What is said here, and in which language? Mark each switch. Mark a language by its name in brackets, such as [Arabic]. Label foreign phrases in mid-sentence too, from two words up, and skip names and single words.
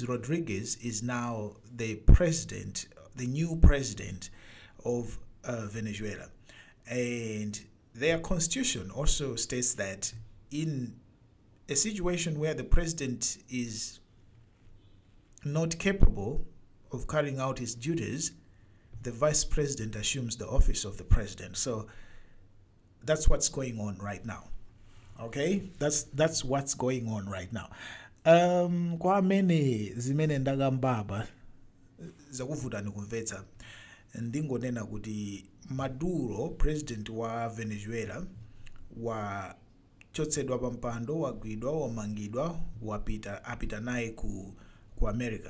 [English] Rodriguez is now the president, the new president of Venezuela, and their constitution also states that in a situation where the president is not capable of carrying out his duties, the vice president assumes the office of the president. So that's what's going on right now. Okay, that's what's going on right now. [Nyanja] Kwa amene zimene ndakambaba zakuvuta ndikumvetsa, ndingonena kuti Maduro, president wa Venezuela, wachotsedwa pa mpando, wagwidwa, wamangidwa, apita naye ku America.